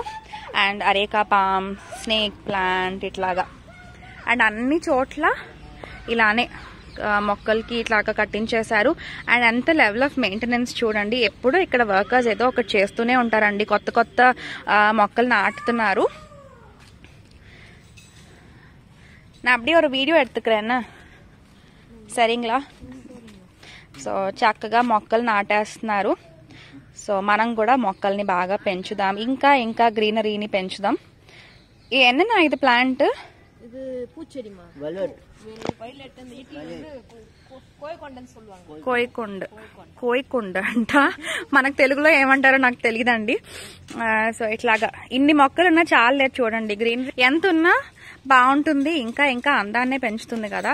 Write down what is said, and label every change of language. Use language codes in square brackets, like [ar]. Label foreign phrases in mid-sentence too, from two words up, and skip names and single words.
[en] and areca palm, snake plant ఇట్లాగా. [te] అండ్ అన్ని చోట్ల ఇలానే మొక్కలకి ఇట్లాగా కట్టించేశారు. అండ్ అంత [en] level of maintenance [te] చూడండి. ఎప్పుడు ఇక్కడ వర్కర్స్ ఏదో ఒకటి చేస్తూనే ఉంటారండి, కొత్త కొత్త మొక్కలు నాటుతున్నారు. [ta] நான் அப்படியே ஒரு வீடியோ எடுத்துக்கிறேன்னா సరేంగ్లా. [te] సో చక్కగా మొక్కలు నాటేస్తున్నారు. సో మనం కూడా మొక్కల్ని బాగా పెంచుదాం, ఇంకా ఇంకా గ్రీనరీని పెంచుదాం. [ta] என்னன்னா இது பிளான்ட்? இது பூச்செடிமா, [te] కోయికొండ అంట, మనకు తెలుగులో ఏమంటారో నాకు తెలియదండి. సో ఇట్లాగా ఇన్ని మొక్కలు ఉన్నా చాలా లేదు చూడండి. గ్రీన్ ఎంత ఉన్నా బాగుంటుంది, ఇంకా ఇంకా అందాన్నే పెంచుతుంది కదా.